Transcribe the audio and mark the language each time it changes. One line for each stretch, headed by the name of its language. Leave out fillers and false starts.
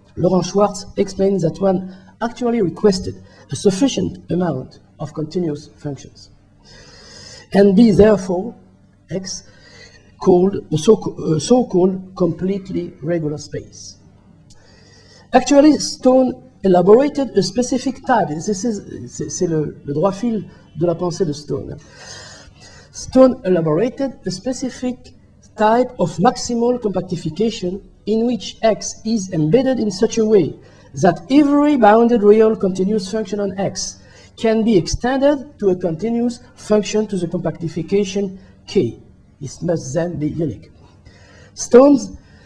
English: Laurent Schwartz explains that one actually requested a sufficient amount of continuous functions, and be therefore X called a so-called completely regular space. Actually, Stone elaborated a specific type.
French: C'est le droit fil de la pensée de Stone.
English: Stone elaborated a specific type of maximal compactification in which X is embedded in such a way that every bounded real continuous function on X can be extended to a continuous function to the compactification K. It must then be unique. Stone's